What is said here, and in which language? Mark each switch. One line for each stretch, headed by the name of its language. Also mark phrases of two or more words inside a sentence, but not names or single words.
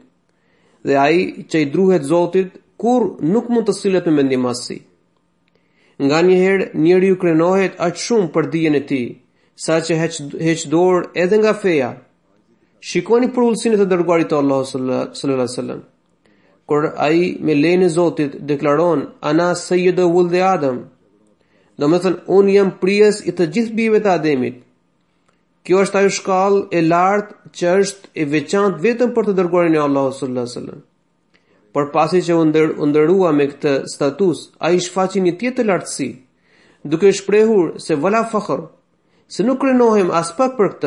Albanian: Dhe ai që i druhet Zotit kur nuk mund të sillet me mendjemasi. Nganjëherë njeriu krenohet aq shumë për dijen e tij, saqë heq dorë edhe nga feja. Shikoni përullësinë të dërguarit të Allahut
Arabic: صلى الله عليه وسلم.
Albanian: Kur ai me lejen e Zotit deklaron
Arabic: أنا سيد ولد آدم,
Albanian: do me thënë unë jam prijes i të gjithë bijve të Ademit. Kjo është ajo shkallë e lartë që është e veçantë vetëm për të dërguarin e Allahut
Arabic: صلى الله عليه وسلم.
Albanian: Por pasi që u ndërrua me këtë status, ai shfaqi një tjetër lartësi, duke shprehur se
Arabic: ولا فخر,
Albanian: se nuk krenohem as pak për këtë.